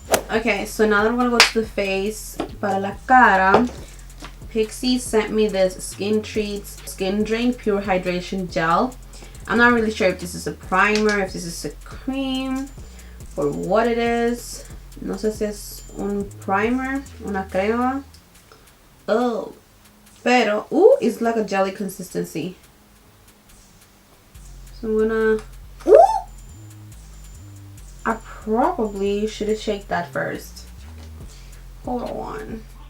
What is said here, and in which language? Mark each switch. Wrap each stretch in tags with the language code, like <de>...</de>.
<en>Okay, so now that I'm gonna go to the face,</en> <es>para la cara,</es> <en>PIXI sent me this Skin Treats Skin Drain Pure Hydration Gel. I'm not really sure if this is a primer, if this is a cream, or what it is.</en> <es>No sé si es un primer, una crema.</es> <en>Oh, pero, ooh, it's like a jelly consistency. So I'm gonna, ooh! I probably should have shaked that first. Hold on.</en>